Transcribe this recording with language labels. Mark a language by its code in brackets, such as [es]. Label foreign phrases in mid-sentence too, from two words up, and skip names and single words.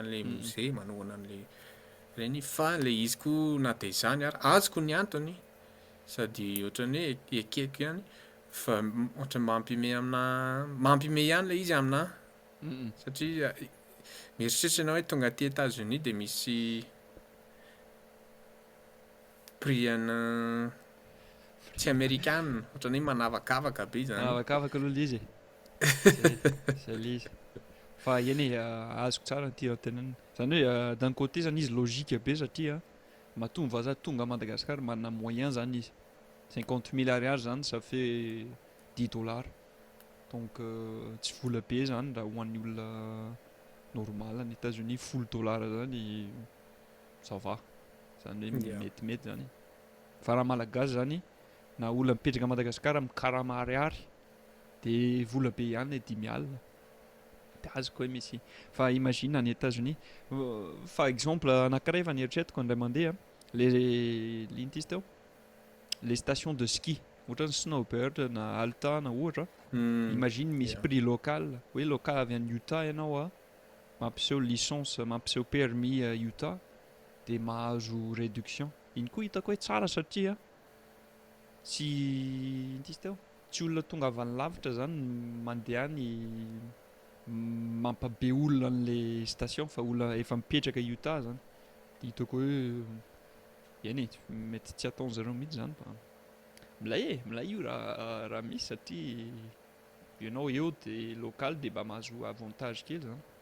[mg] an'le musée manohana an'le reny fa le izy koa na de zany ary azoko ny antony sady ohatran'ny hoe ekeko ihany fa ohatra mampime ihany le izy amina satria mieritreritra anao hoe tonga aty États-Unis de misy prix ana tsy amerikana ohatran'ny manavakavaka be zany manavakavaka aloha le izy zay le izy fa eny azoko tsara ny tia tenenina zany hoe [fr] d'un côté [mg] zany izy logique be satria mahatonga vazaha tonga à Madagascar manana moyen zany izy 50 000 ariary zany [fr] ça fait [mg] $10 donc tsy vola be zany raha ho an'ny olona normal any États-Unis $10 zany [fr] ça va [mg] zany hoe metimety zany fa raha malagasy zany na olona mipetraka à Madagascar amin'ny karama ariary de vola be ihany le 10 alina de azoko hoe misy fa imagine any États-Unis fa exemple anankiray efa nieritreretiko andray mandeha le lino ty izy teo [fr] les stations de ski [mg] ohatra ny snowbird na alta na ohatra imagine misy [fr] prix local [mg] hoe local avy any Utah ianao a mampiseho licence mampiseho permis Utah de mahazo réduction iny koa hitako hoe tsara satria tsy ity izy teo tsy olona tonga avy any lavitra zany mandeha any mampabe olona an'le station fa olona efa mipetraka Utah zany de hitako hoe eny mety tsy ataon'zareo mihitsy zany fa milay io raha misy satria ianao eo de local de mba mahazo avantage kely zany